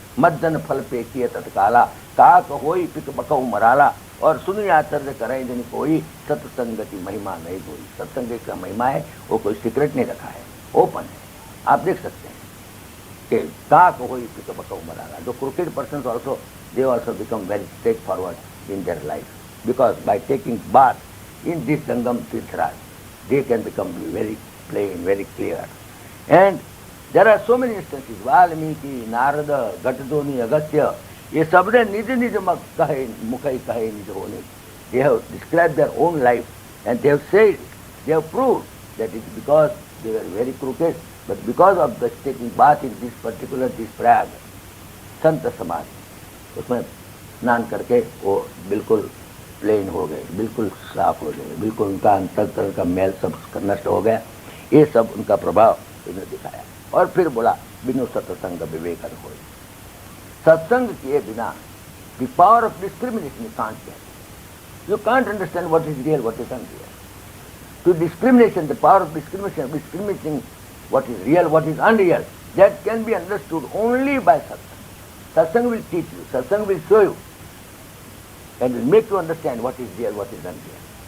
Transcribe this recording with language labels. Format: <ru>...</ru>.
<hi>मज्जन फल पे किए तत्काला, काक होई पिक बकऊ मराला, और सुनी आचर्य करें दिन कोई, सत्संगति महिमा नहीं कोई। सत्संग का महिमा है, वो कोई सीक्रेट नहीं रखा है, ओपन है, आप देख सकते हैं कि काक होई पिक बकऊ मराला।</hi> <en>जो crooked person also, they also become very straightforward in their life, because by taking bath in this Sangam Tirthraj, they can become very plain, very clear. And there are so many instances, Valmiki, Narada, Gatadoni, Agastya,</en> <hi>ये सबने निज निज कहे मुखई कहे निज होने,</hi> <en>they have described their own life and they have said, they have proved that it's because they were very crooked, but because of the taking bath in this particular this Prayag,</en> <hi>संत समाज, उसमें स्नान करके वो बिल्कुल plane हो गए, बिल्कुल साफ हो गए, बिल्कुल उनका अंतःकरण का मैल सब नष्ट हो गया। ये सब उनका प्रभाव इन्होंने दिखाया। और फिर बोला बिनु सत्संग विवेक हो, सत्संग किए बिना</hi> <en>The power of discrimination you can't get. You can't understand what is real, what is unreal. To discrimination, the power of discriminating what is real, what is unreal, that can be understood only by satsang. Satsang will teach you, satsang will show you, and will make you understand what is real, what is unreal.</en>